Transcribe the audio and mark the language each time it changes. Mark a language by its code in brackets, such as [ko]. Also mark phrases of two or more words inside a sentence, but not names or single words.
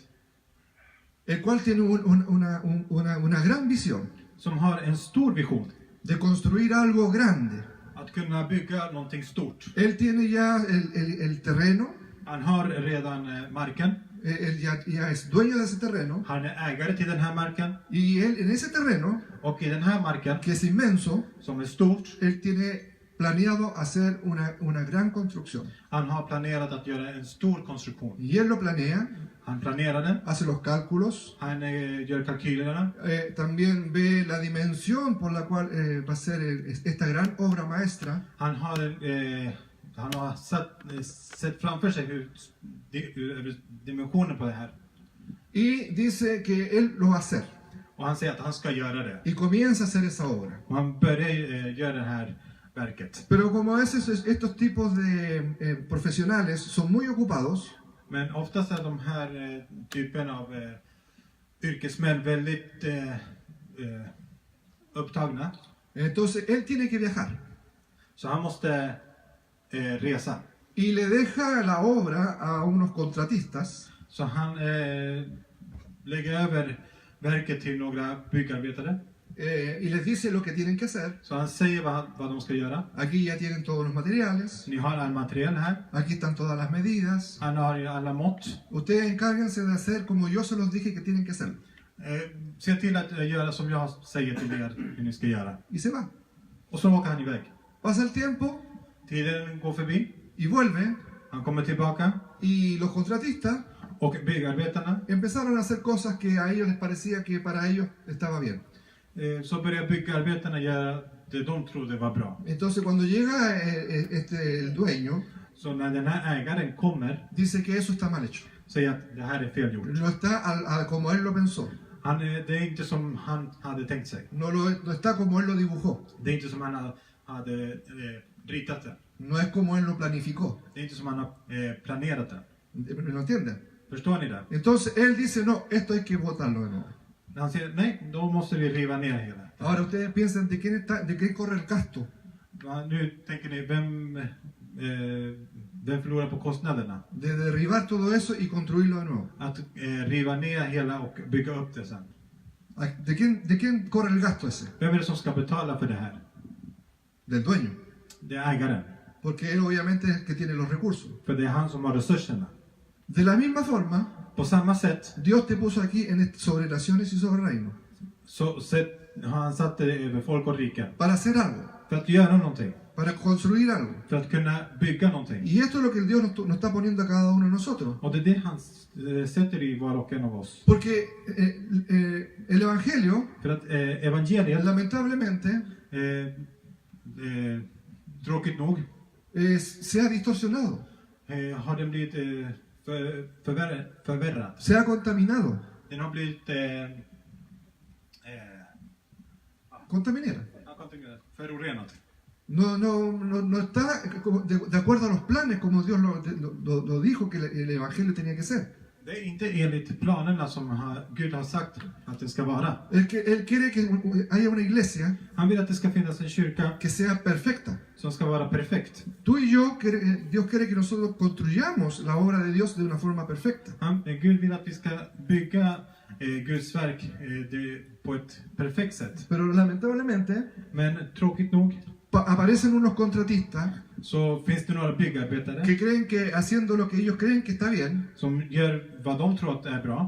[es] El cual tiene una gran visión [sv] som har en stor vision [es] de construir algo grande. [sv] att kunna bygga någonting stort. [es] Él tiene ya el terreno, [sv] Han har redan marken. [es] él ya es dueño de ese terreno, [sv] Han är ägare till den här marken. [es] y él en ese terreno, [sv] Och i den här marken, [es] que es inmenso, [sv] som är stort, [es] él tiene planeado hacer una gran construcción. [sv] han har planerat att göra en stor konstruktion. [es] Y él lo planea, [sv] Han planerar den. [es] hace los cálculos, [sv] Han gör kalkylerna. [es] también ve la dimensión por la cual va a ser esta gran obra maestra. [sv] Han har sett framför sig hur dimensionen på det här. [es] Y dice que él lo va a hacer. [sv] Och han säger att han ska göra det. [es] Y comienza a hacer esa obra. [sv] Och han börjar göra det här verket. [es] Pero como a veces estos tipos de profesionales son muy ocupados, [sv] Men oftast är de här typen av yrkesmän väldigt upptagna. [es] entonces él tiene que viajar. [sv] Så han måste resa. [es] Y le deja la obra a unos contratistas [sv] Så han lägger över verket till några byggarbetare. [es] y les dice lo que tienen que hacer. [sv] Så han säger vad de ska göra. [es] Aquí ya tienen todos los materiales, [sv] Ni har all material här. [es] aquí están todas las medidas. [sv] Han har alla mått. [es] Ustedes encárguense de hacer como yo se los dije que tienen que hacer. [sv] Se till att göra som jag säger till er hur ni ska göra. [es] Y se va. [sv] Och så åker han iväg. [es] Pasa el tiempo [sv] Tiden går förbi. [es] y vuelve. [sv] Han kommer tillbaka. [es] Y los contratistas [sv] Och byggarbetarna. [es] empezaron a hacer cosas que a ellos les parecía que para ellos estaba bien. [sv] Så börjar byggarbetarna göra det de trodde var bra. [es] Entonces cuando llega el dueño, [sv] Så när den här ägaren kommer, [es] dice que eso está mal hecho. [sv] säger att det här är fel gjort. [es] No está como él lo pensó. [sv] Det är inte som han hade tänkt sig. [es] No está como él lo dibujó. [sv] Det är inte som han hade ritat det. [es] No es como él lo planificó. [sv] Det är inte som han har planerat det. [es] ¿Lo entienden? [sv] Förstår ni det? [es] Entonces él dice, no, esto hay que botarlo de nuevo. [sv] Han säger, nej, då måste vi riva ner hela. [es] Ahora ustedes piensan de quién corre el gasto. [sv] Nu tänker ni, vem förlorar på kostnaderna? [es] De derribar todo eso y construirlo de nuevo. [sv] Att riva ner hela och bygga upp det sen. [es] ¿De quién corre el gasto ese? [sv] Vem är det som ska betala för det här? [es] Del dueño. [sv] Det är ägaren. [es] porque Él obviamente es el que tiene los recursos. [sv] För det är han som har resurserna. [es] De la misma forma, [sv] På samma sätt [es] Dios te puso aquí sobre naciones y sobre reino [sv] så har han satt det över folk och riken. [es] para hacer algo, [sv] För att göra någonting. [es] para construir algo. [sv] För att kunna bygga någonting. [es] Y esto es lo que Dios nos está poniendo a cada uno de nosotros. [sv] Och det är det han sätter i var och en av oss. [es] Porque el Evangelio, [sv] För att evangeliet, [es] lamentablemente, [sv] tråkigt nog, [es] se ha distorsionado, [sv] har den blivit förvärrad. [es] se ha contaminado. [sv] Den har blivit [es] Contaminada. [sv] förorenad. [es] No está de acuerdo a los planes como Dios lo dijo que el Evangelio tenía que ser. [sv] Det är inte enligt planerna som Gud har sagt att det ska vara. [es] Él quiere que haya una iglesia [sv] Han vill att det ska finnas en kyrka [es] que sea perfecta. [sv] som ska vara perfekt. [es] Tú y yo, Dios quiere que nosotros construyamos la obra de Dios de una forma perfecta. [sv] Gud vill att vi ska bygga Guds verk på ett perfekt sätt. [es] Pero lamentablemente [sv] Men tråkigt nog [es] aparecen unos contratistas [sv] så finns det några byggarbetare [es] que creen que haciendo lo que ellos creen que está bien, [sv] som gör vad de tror att är bra.